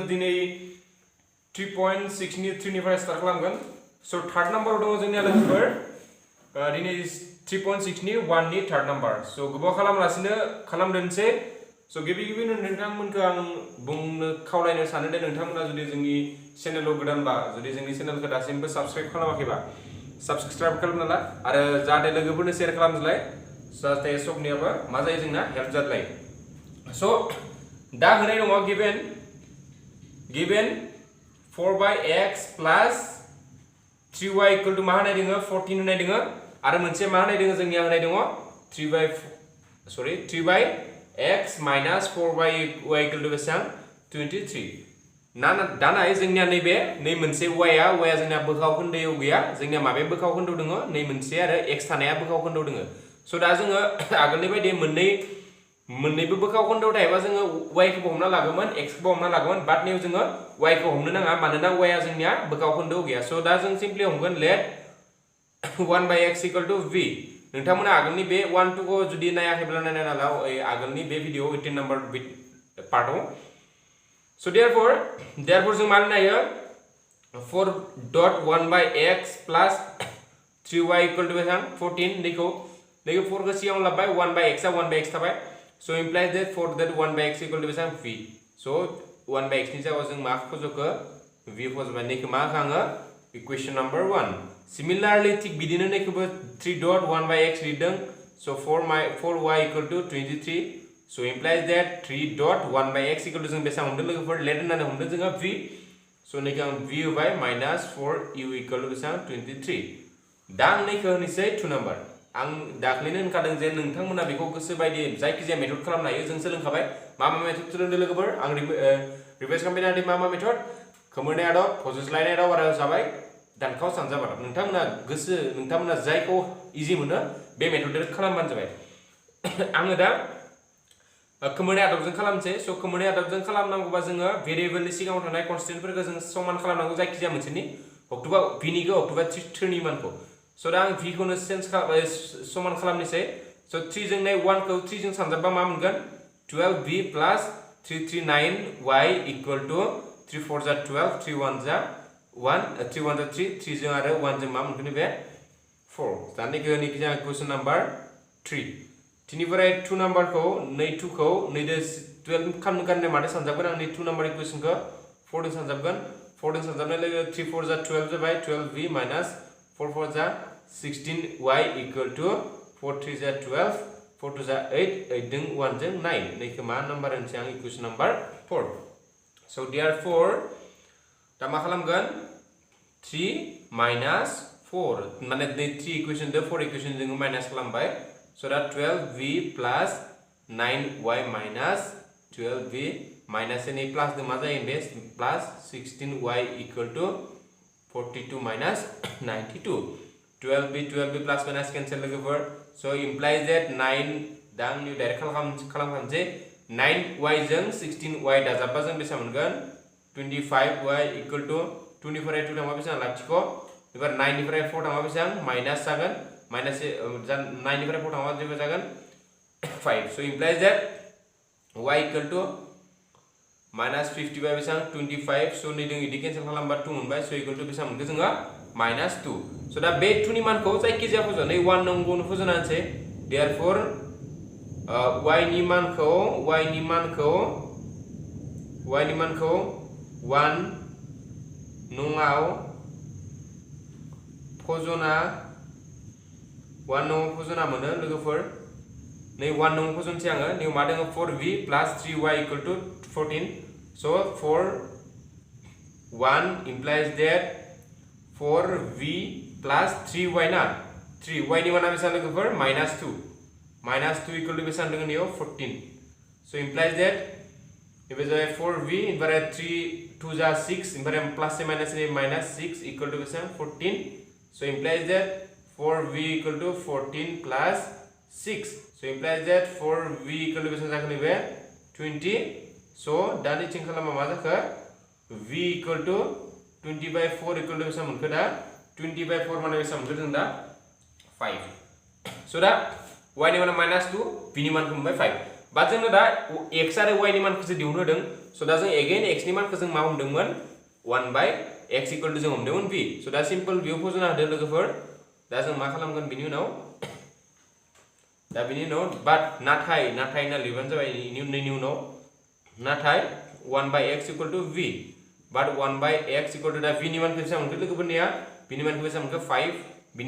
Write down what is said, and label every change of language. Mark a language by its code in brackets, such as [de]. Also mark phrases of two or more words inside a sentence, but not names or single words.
[brx] दिनै 3.6 नि 3 निफ्राय स्टार्ट खालामगोन स' [en] third numberao [brx] दङ जोंनिया लोगोफोर दिनै 3.6 नि 1 नि [en] third number [brx] स' गोबाव खालामालासिनो खालामदोंसै स' गिबि नोंथांमोनखौ आं बुंनो खावलायनो सानो दे नोंथांमोना जुदि जोंनि चेनेलाव गोदानबा जुदि जोंनि चेनेलखौ दासिमबो साबस्क्राइब खालामाखैबा साबस्क्राइब खालामना ला आरो जाहाथे लोगोफोरनो शेयार खालामज्लाय जाहाथे सबनियाबो मा जायो जोंना हेल्प जाज्लाय स' दा होनाय दङ [en] given 4 by x plus 3y equal to [brx] मा होनाय दङ 14 होनाय दङ आरो मोनसे मा होनाय दङ जोंनिया होनाय दङ [en] 3 by x minus 4 by y equal to [brx] बेसेबां 23 दा नाय जोंनिया नैबे मोनसे y आ जोंनिया बोखाव खोन्दोआव गैया जोंनिया माबे बोखाव खोन्दोआव दङ नै मोनसे आरो x थानाया बोखाव खोन्दोआव दङ स' दा जोङो आगोलनि बायदि मोननैबो बोखाव खोन्दोआव थायोबा जोङो y खौबो हमना लागोमोन x खौबो हमना लागोमोन बाट नैयाव जोङो y खौ हमनो नाङा मानोना y आ जोंनिया बोखाव खोन्दोआव गैया स' दा जों सिम्पलि हमगोन [en] let 1 by x equal to v [brx] नोंथांमोना आगोलनि बे 1 2 खौ जुदि नायाखैब्ला नायना ला आगोलनि बे [en] video 18 number partao [brx] स' therefore जों मा लिरनो हायो [en] 4.1 by x plus 3y equal to [brx] बेसेबां 14 नैखौ 4 खौ सिगाङाव लाबाय 1 by x आ 1 by x थाबाय [en] so implies that 1 by x equal to [brx] बेसेबां v [en] so 1 by x [brx] नि जायगायाव जों मा फज'खो v फज'बाय नैखौ मा होखाङो [en] equation number 1 similarly [brx] थिक बिदिनो नैखौबो [en] 3.1 by x [brx] लिरदों [en] so 4y equal to [brx] 23 so implies that 3.1 by x equal to जों बेसेबां हमदों लोगोफोर लेट होननानै हमदों जोङो v so नैखौ आं v होबाय [en] minus 4u equal to [brx] बेसेबां 23 दा आं नैखौ होनोसै 2 नाम्बार आं दाख्लैनो होनखादों जे नोंथांमोना बेखौ गोसो बायदि जायखिजाया मेथड खालामनो हायो जों सोलोंखाबाय मा मेथड सोलोंदों लोगोफोर आं रिभाइस खालामबाय मा मेथड खोमोरनाय आदब फज'स्लायनाय आदब आरो जाबाय दानखाव सानजाब आदब नोंथांमोना जायखौ इजि मोनो बे मेथडजों खालामबानो जाबाय आङो दा खोमोरनाय आदबजों खालामनोसै स' खोमोरनाय आदबजों खालामनांगौबा जोङो भेरिएबलनि सिगाङाव थानाय कनस्टेन्टफोरखौ जों समान खालामनांगौ जायखिजाया मोनसेनि हक्ट'बा भिनिखौ हक्ट'बा 3 नि मानखौ स' दा आं v खौनो समान खालामनोसै स' 3 जों 1 खौ 3 जों सानजाबबा मा मोनगोन [en] 12v plus 339y equal to [brx] 3 4 जा 12 3 1 जा 1 3 1 जा 3 3 जों आरो 1 जों मा मोनगोन बे 4 दानिखौ जों [en] question number 3 [brx] थिनिफ्राय 2 नाम्बारखौ 2 खौ 12 खालामनो गारनाय माथो सानजाबगोन आं [en] 2 number equationkhou [brx] 4 जों सानजाबगोन 4 जों सानजाबनाय लोगो 3 4 जा 12 जाबाय [en] 12v minus 4 [brx] 4 जा [en] 16y equal to [brx] 4 3 जा 12 4 2 जा 8 8 जों 1 जों 9 नैखौ मा नाम्बार होनसै आं [en] equation number 4 so therefore [brx] दा मा खालामगोन [en] 3 minus 4 [brx] माने 3 इक्वेशन दो 4 इक्वेशन जों माइनास खालामबाय so दा [en] 12v plus 9y minus 12v minus [brx] नै प्लस दो मा जायो बे [en] plus 16y equal to 42 minus 92 12b plus minus cancel [brx] लोगोफोर [en] so implies that [brx] 9 दा आं डाइरेक्ट खालामखानोसै 9y जों 16y दाजाबबा जों बेसेबां मोनगोन [en] 25y equal to [brx] 2 निफ्राय 2 थांबा बेसेबां लाथिख' एबार 9 निफ्राय 4 थांबा बेसेबां माइनास जागोन माइनास 9 निफ्राय 4 थांबा जेबो जागोन 5 [en] so implies that y equal to minus 50 by [brx] बेसेबां 25 so नै जों इदि केन्सेल खालामबा 2 मोनबाय [en] so equal to [brx] बेसेबां मोनगोन जोङो [en] minus 2 so [brx] दा बे 2 नि मानखौ जायखिजाया फज'ना नै 1 नंगौनो फज'ना होनसै therefore y नि मानखौ 1 नङाव फज'ना 1 नङाव फज'ना मोनो लोगोफोर नै 1 नङाव फज'नसै आङो नै मा दङ [en] 4v plus 3y equal to 14 so 1 implies that 4v plus 3y [brx] ना 3y नि माना बेसेबां लोगोफोर [en] -2 equal to [brx] बेसेबां दङ नियाव 14 [en] so implies that [brx] इबे जाय 4v ओमफ्राय 3 2 जा 6 ओमफ्राय प्लस से माइनस से माइनस 6 [en] equal to [brx] बेसेबां [en] 14 so implies that 4v equal to 14 plus 6 so implies that 4v equal to [brx] बेसेबां जागोन इबे 20 so दानि थिं खालामबा मा जाखो [en] v equal to 20 by 4 equal to [brx] बेसेबां मोनखो दा [en] 20 by 4 [brx] माने बेसेबां मोनखो जों दा 5 so दा y नि माना -2 v नि मानखौ मोनबाय 5 बा जोंनो दा x आरो y नि मानखौ दिहुननो होदों so दा जों अगेन x नि मानखौ जों मा हमदोंमोन [en] 1 by x equal to [brx] जों हमदोंमोन v so दा सिम्पल v फजना होदो लोगोफोर दा जों मा खालामगोन बिनि उनाव बाट नाथाय ना लिरबानो जाबाय इनि उनाव नाथाय [en] 1 by x equal to [brx] v but 1 by x equal to दा v नि मानखौ बेसेबां मोनखो लोगोफोरनिया v नि मानखौ बेसेबां मोनखो 5 बिनि